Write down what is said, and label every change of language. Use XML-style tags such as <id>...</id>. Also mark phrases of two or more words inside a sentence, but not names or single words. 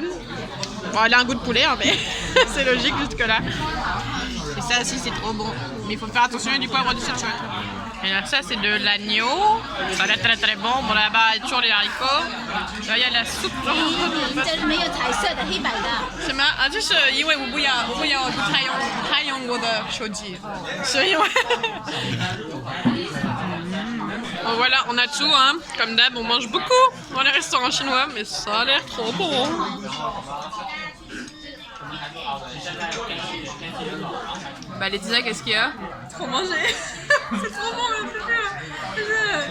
<fr>Bon, elle a un goût de poulet, hein, mais c'est logique jusque là. Et ça aussi c'est trop bon. Mais il faut faire attention, il y a du poivre du Sichuan. Et là ça c'est de l'agneau. Ça a l'air très très bon. Bon là-bas il y a toujours les haricots. Là il y a la soupe. C'est ma,</fr> <zh>就是因为我不要太用我的手机，所以我。</zh> <fr>Bon voilà, on a tout, hein. Comme d'hab, on mange beaucoup dans les restaurants chinois, mais ça a l'air trop bon. Bah Laetitia, qu'est-ce qu'il y a? Trop manger. C'est trop bon, mais c'est plus.</fr>